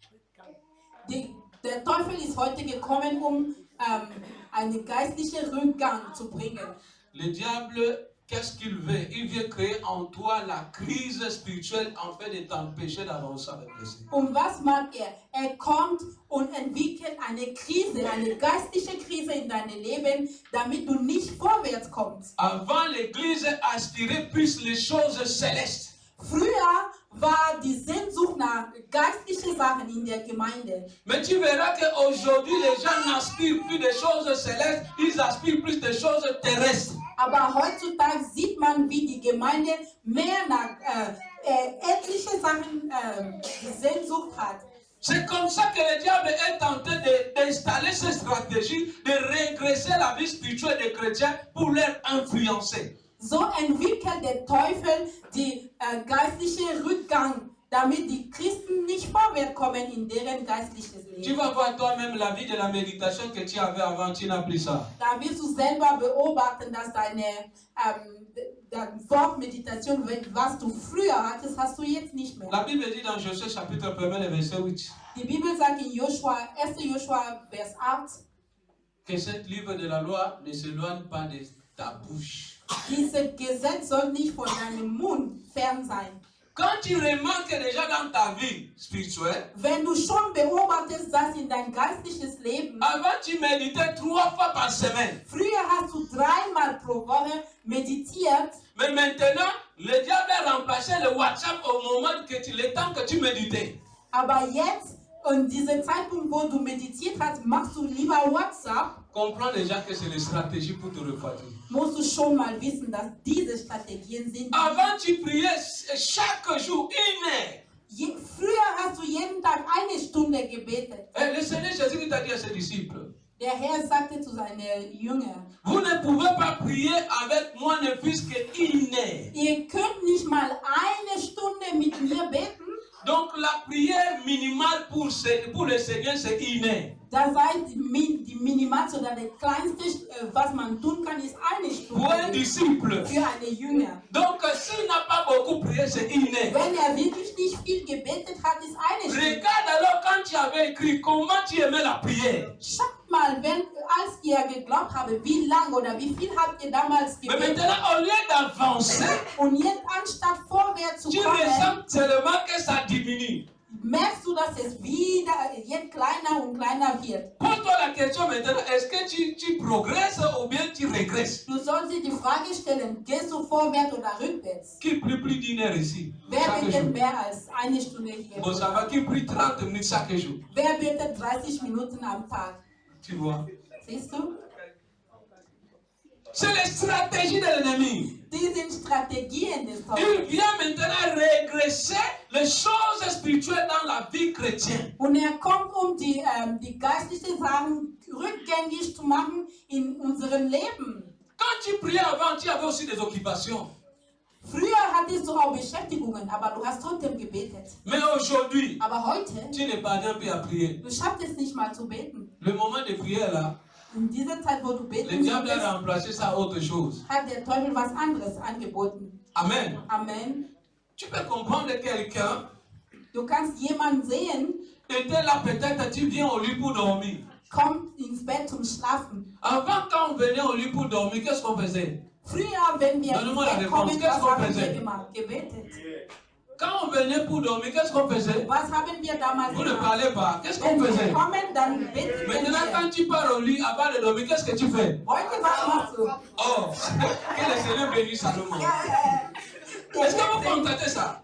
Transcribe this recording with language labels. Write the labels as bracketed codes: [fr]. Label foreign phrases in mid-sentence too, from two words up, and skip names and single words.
[de] Der Teufel ist heute gekommen, einen geistlichen Rückgang zu bringen. [fr] Le diable, qu'est-ce qu'il veut? Il veut créer en toi la crise spirituelle afin de t'empêcher d'avancer avec le Seigneur. [de] Und was macht er? Er kommt und entwickelt eine Krise, eine geistliche Krise in deinem Leben, damit du nicht vorwärts kommst. [fr] Avant, l'Église aspirait plus les choses célestes. [de] Früher war die Sehnsucht nach geistlichen Sachen in der Gemeinde. [fr] Mais tu verras qu'aujourd'hui, les gens n'aspirent plus des choses célestes, ils aspirent plus des choses terrestres. [de] Aber heutzutage sieht man, wie die Gemeinde mehr nach etlichen Sachen die Sehnsucht hat. [fr] C'est comme ça que le diable est en train d'installer cette stratégie de régresser la vie spirituelle des chrétiens pour les influencer. [de] So entwickelt der Teufel die geistliche Rückgang, damit die Christen nicht vorwärts kommen in deren geistliches [fr] Tu [de] Leben. [fr] vas voir toi-même la vie de la méditation que tu avais avant, tu n'as plus ça. [de] Da wirst du selber beobachten, dass deine Wortmeditation, was du früher hattest, hast du jetzt nicht mehr. [fr] La Bible dit dans Josué chapitre 1, le verset 8, [de] Die Bibel sagt in Joshua, 1. Joshua, Vers 8, [fr] que ce livre de la loi ne s'éloigne pas de ta bouche. [de] dieses Gesetz soll nicht von deinem Mund fern sein. [fr] Quand tu remarques déjà dans ta vie spirituelle, [de] Wenn du schon beobachtest, dass in dein geistliches Leben, [fr] avant tu méditais 3 fois par semaine. [de] früher hast du 3-mal pro Woche meditiert, [fr] Mais maintenant, le diable a remplacé le WhatsApp au moment le temps que tu méditais. [de] aber jetzt, in diesem Zeitpunkt, wo du meditiert hast, machst du lieber WhatsApp, [fr] Comprends déjà que c'est une stratégie pour te refroidir. [de] musst du schon mal wissen, dass diese Strategien sind. [fr] Avant, tu priais chaque jour 1 heure. [de] Früher hast du jeden Tag 1 Stunde gebetet. [fr] Et le Seigneur Jésus t'a dit à ses disciples, [de] Der Herr sagte zu seinen Jüngern, [fr] vous ne pouvez pas prier avec moi ne plus que 1 heure. [de] ihr könnt nicht mal 1 Stunde mit mir beten. [fr] Donc la prière minimale pour le Seigneur, c'est 1 heure. [de] Da sei die Minimalste oder das Kleinste, was man tun kann, ist 1 [fr] Pour un [de] Stunde [fr] disciple. [de] für einen Jünger. [fr] Donc s'il n'a pas beaucoup prié, c'est 1 heure. [de] Wenn wirklich nicht viel gebetet hat, ist 1 Stunde. [fr] Regarde alors quand tu avais écrit, comment tu aimais la prière. [de] Schaut mal, als ihr geglaubt habt, wie lange oder wie viel habt ihr damals [fr] Mais [de] gebetet. [fr] maintenant, au lieu d'avancer, [de] Und jetzt anstatt vorwärts zu [fr] tu [de] kommen, [fr] ressens seulement que ça diminue. [de] merkst du, dass es wieder jetzt kleiner und kleiner wird. [fr] Pose-toi la question maintenant, est-ce que tu progresses ou bien tu régresses? [de] Du sollst dir die Frage stellen, gehst du vorwärts oder rückwärts? [fr] Qui prie plus d'1 heure ici? [de] Wer [fr] Chaque [de] betet [fr] jour. [de] mehr als 1 Stunde hier? [fr] Bon, ça va, qui prie 30 minutes chaque jour? [de] Wer betet 30 Minuten am Tag? [fr] Tu vois? [de] Siehst du? [fr] C'est la stratégie de l'ennemi. [de] Die sind Strategien des [fr] Il [de] Teufels. [fr] vient maintenant régresser les choses spirituelles dans la vie chrétienne. [de] Und er kommt, die geistlichen Sachen rückgängig zu machen in unserem Leben. [fr] Quand tu priais avant, tu avais aussi des occupations. [de] Früher hattest du auch Beschäftigungen, aber du hast trotzdem gebetet. [fr] Mais aujourd'hui, [de] Aber heute, [fr] tu ne parviens plus à prier. [de] du schaffst es nicht mal zu beten. [fr] Le moment de prière là, [de] In dieser Zeit, wo du [fr] le [de] beten [fr] diable [de] solltest, [fr] a remplacé ça à autre chose. [de] hat der Teufel was anderes angeboten. [fr] Amen. [de] Amen. [fr] Tu peux comprendre quelqu'un [de] Du kannst jemanden sehen, [fr] était là peut-être, tu viens au lit pour dormir. [de] kommt ins Bett zum Schlafen. [fr] Avant, quand on venait au lit pour dormir, qu'est-ce qu'on faisait? [de] Früher, wenn wir ins [fr] Donne-moi la [de] Bett [fr] réponse. [de] kommen, [fr] Qu'est-ce [de] was [fr] qu'on [de] haben [fr] faisait? [de] wir gemacht? Gebetet. [fr] Quand on venait pour dormir, qu'est-ce qu'on faisait? [de] Was haben wir damals [fr] Vous ne [de] gemacht? [fr] parlez pas. Qu'est-ce qu'on [de] Wenn wir [fr] faisait? [de] kommen, dann beten [fr] Maintenant, [de] wir. [fr] quand tu pars au lit avant de dormir, qu'est-ce que tu fais? [de] Heute, was machst du? [fr] Oh, que le Seigneur bénisse Salomon. Est-ce que vous constatez ça?